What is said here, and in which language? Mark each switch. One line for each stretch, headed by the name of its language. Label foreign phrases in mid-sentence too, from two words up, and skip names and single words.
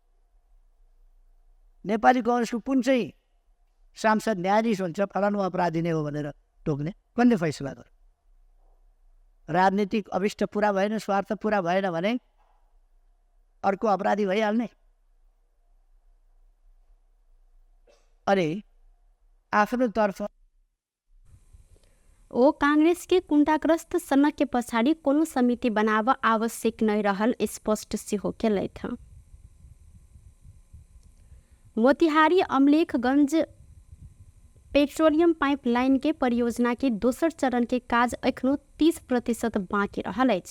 Nepali: नेपाली कांग्रेसको कुन चाहिँ सांसद न्यायाधीश हुन्छ फलानु अपराधी नै हो भनेर टोक्ने? कसले फैसला गर्यो? राजनीतिक अभिष्ट पुरा भएन, स्वार्थ पुरा भएन भने अर्को अपराधी भइहाल्ने। अरे आफ्नो तर्फ
Maithili: ओ कांग्रेस के कुंटाग्रस्त सनक के पछाड़ी कोनो समिति बनाव आवश्यक नहीं रहल स्पष्ट सेहो केलथि। मोतिहारी अमलेखगंज पेट्रोलियम पाइपलाइन के परियोजना के दोसर चरण के काज एखनो 30% बाँकी रहल अछि।